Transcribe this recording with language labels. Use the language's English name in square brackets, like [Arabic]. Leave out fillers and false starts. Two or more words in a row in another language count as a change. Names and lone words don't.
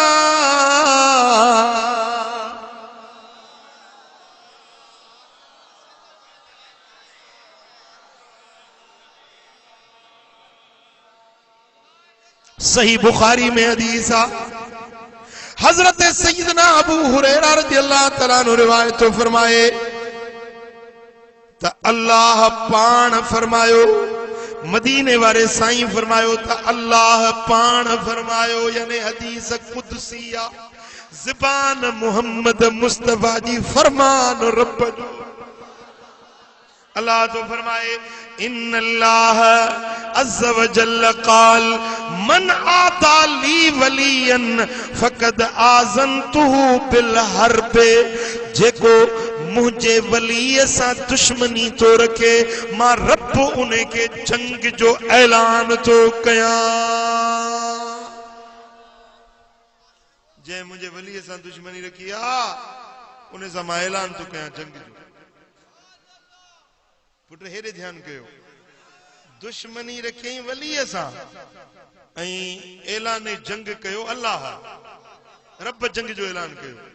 [Sindhi] सही बुखारी में हदीस आ, हजरत सैयदना अबू हुरैरा [Arabic] رضي الله تعالى عنه [Sindhi] रिवायत फरमाए त अल्लाह पाण फरमायो, मदीने वारे साईं फरमायो त अल्लाह पाण फरमायो, यानी हदीस कुदसिया, ज़बान मुहम्मद मुस्तफा जी फरमान रब जो। अल्लाह तो फरमाए [Arabic] إن الله عز وجل قال من عادى لي وليا فقد آذنته بالحرب, [Sindhi] जेको मुझे वलीअ सां दुश्मनी तो रखे, मां रब उन्हें के जंग जो ऐलान तो कयां। जे मुझे वलीअ सां दुश्मनी रखी आ, उन्हें सां मां ऐलान तो कयां जंग जो। पुट हेॾे ध्यान कयो, दुश्मनी रखी वलीअ सां ऐं ऐलान जंग कयो अल्लाह, रब जंग जो ऐलान कयो।